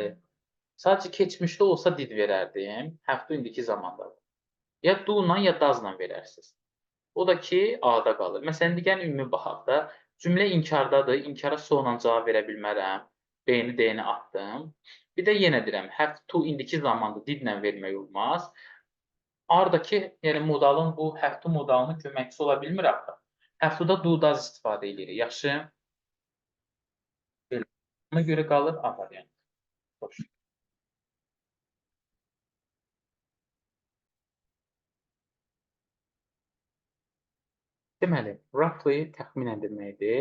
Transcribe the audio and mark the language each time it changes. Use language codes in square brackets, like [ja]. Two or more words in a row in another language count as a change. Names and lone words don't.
[az] Sadəcə keçmişdə olsa did verərdim. Həftə indiki zamandadır. Ya do-la ya does-la verərsiniz. O da ki, A-da qalır. Məsələn, indi gəlin ümumi baxaq da. Cümlə inkardadır. İnkara sonla cavab verə bilmərəm. B-ni, D-ni atdım. Bir də yenə deyirəm, [en] have to [az] indiki zamanda didlə vermək olmaz. Ardakı, yəni modalın bu [en] have to [az] modalının köməkçisi ola bilmir axı. [en] Have to- [az] da [en] do, does [az] istifadə edirik. Yaxşı? Belə. Ona görə qalır A variantı. Xoş. Deməli, roughly təxminən deməkdir.